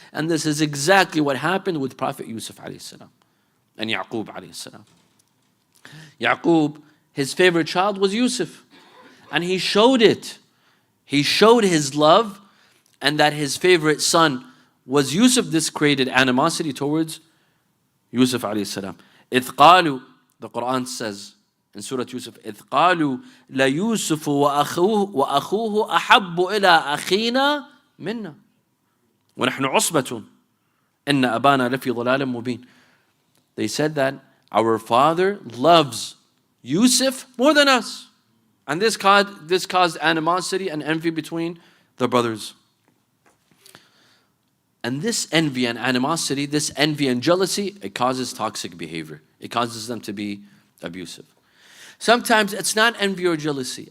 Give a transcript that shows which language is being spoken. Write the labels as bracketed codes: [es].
[en] And this is exactly what happened with Prophet Yusuf alayhi salam and Yaqub alayhi salam. Yaqub, his favorite child was Yusuf, and he showed it. He showed his love and that his favorite son was Yusuf. This created animosity towards Yusuf alayhi salam. [ar] إِذْ قَالُوا, the Quran says in Surah Yusuf, إِذْ قَالُوا لَيُوسُفُ وَأَخُوهُ أَحَبُّ إِلَىٰ أَخِينَا مِنَّا وَنَحْنُ عُصْبَةٌ إِنَّ أَبَانَا لَفِي ضَلَالٍ مُبِينٍ. [en] They said that our father loves Yusuf more than us. And this caused animosity and envy between the brothers. And this envy and animosity, this envy and jealousy, it causes toxic behavior. It causes them to be abusive. Sometimes it's not envy or jealousy.